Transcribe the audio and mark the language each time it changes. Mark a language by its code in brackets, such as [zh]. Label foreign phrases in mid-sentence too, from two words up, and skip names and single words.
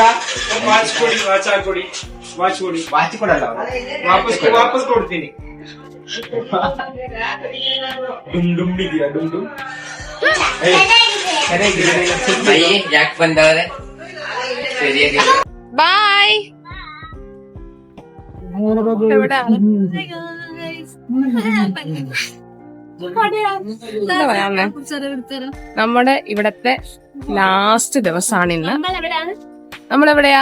[kn] ವಾಚ್ ಕೊಡಿ, ವಾಚ್ ಹಾಕೊಡಿ. ವಾಚ್ ಕೊಡಿ. ವಾಚ್ ಕೊಡಲ್ಲ ವಾಪಸ್ ಕೊಡ್ತೀನಿ. ಡುಮ್ ಡುಮ್ ಇದೆಯಾ? ಡುಮ್ ಡುಮ್ ಅಯ್ಯ ಯಾಕೆ ಬಂದವ್ರೆ? ಸರಿಯಾಗಿ [ml] ബൈ. എന്താ പറയാ, നമ്മുടെ ഇവിടത്തെ ലാസ്റ്റ് ദിവസമാണ് ഇന്ന്. നമ്മളെവിടെയാ?